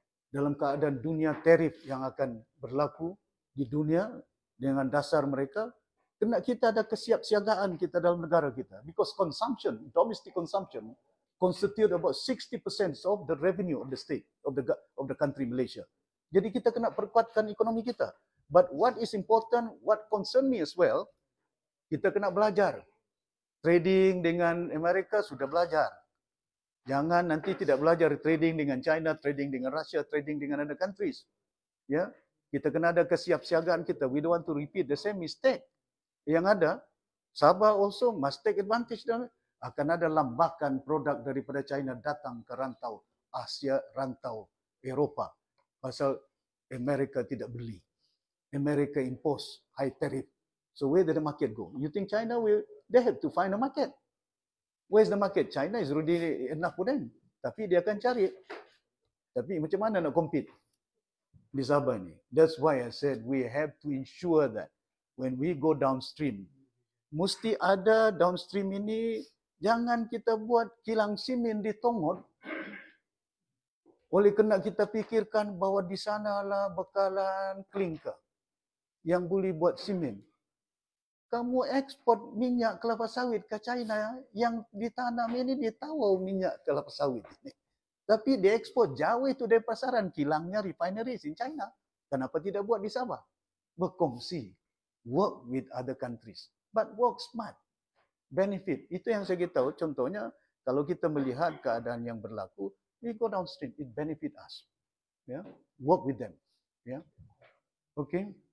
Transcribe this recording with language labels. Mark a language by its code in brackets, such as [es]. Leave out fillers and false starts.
[ms] Dalam keadaan dunia tarif yang akan berlaku di dunia dengan dasar mereka, kena kita ada kesiapsiagaan kita dalam negara kita. [en] Because consumption, domestic consumption, constitute about 60% of the revenue of the state, of the country Malaysia. [ms] Jadi kita kena perkuatkan ekonomi kita. [en] But what is important, what concern me as well, [ms] kita kena belajar. Trading dengan Amerika sudah belajar. Jangan nanti tidak belajar trading dengan China, trading dengan Russia, trading dengan [en] other countries. [ms] Ya, kita kena ada kesiapsiagaan kita. [en] We don't want to repeat the same mistake. [ms] Yang ada, Sabah [en] also must take advantage [ms] dan akan ada lambakan produk daripada China datang ke rantau Asia, rantau Eropah. Pasal Amerika tidak beli. [en] America impose high tariff. So where did the market go? You think China will, they have to find a market. Where's the market? China is already enough for them. [ms] Tapi dia akan cari. Tapi macam mana nak compete di Sabah ni? [en] That's why I said we have to ensure that when we go downstream, [ms] mesti ada downstream ini, jangan kita buat kilang simen di Tongot. Oleh kerana kita fikirkan bahawa di sanalah bekalan klinker yang boleh buat simen. Kamu ekspor minyak kelapa sawit ke China, yang ditanam ini ditawar minyak kelapa sawit ini. Tapi dia ekspor jauh itu dari pasaran, kilangnya [en] refineries in China. [ms] Kenapa tidak buat di Sabah? Berkongsi. [en] Work with other countries. But work smart. Benefit. [ms] Itu yang saya tahu. Contohnya, kalau kita melihat keadaan yang berlaku, [en] we go downstream. It benefit us. Yeah? Work with them. Yeah? Okay?